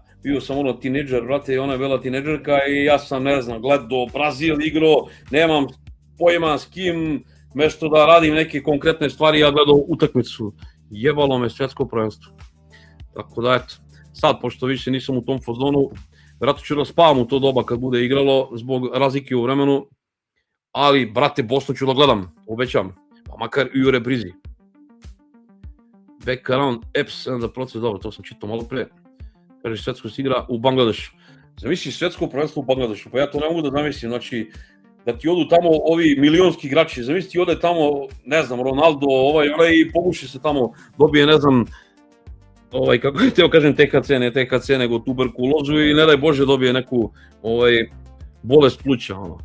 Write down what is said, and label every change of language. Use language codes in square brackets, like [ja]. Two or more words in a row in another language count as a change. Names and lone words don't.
[sr] Bio sam tineđer, brate, i ona je bila tineđerka i ja sam, ne znam, gledao Brazil igrao, nemam pojma s kim, mesto da radim neke konkretne stvari, ja gledao utakmicu. Jebalo me svetsko prvenstvo. Tako da, eto, sad, pošto više nisam u tom fazonu, vjerojatno ću da spavam u to doba kad bude igralo, zbog razlike u vremenu, ali, brate, Bosnu ću da gledam, obećam, pa makar i u reprizi. [en] Back around apps and the process, [sr] dobro, to sam čitao malo pre. Kaže, svetsko se igra u Bangladešu. Zamisli svetsko prvenstvo u Bangladešu, pa ja to ne mogu da zamislim, znači, da ti odu tamo ovi milionski igrači, zamisli ti ode tamo, ne znam, Ronaldo, onaj i poguši se tamo, dobije, ne znam, kako htio kažem THC, ne THC, nego tuberkulozu i ne daj Bože dobije neku bolest pluća, ono.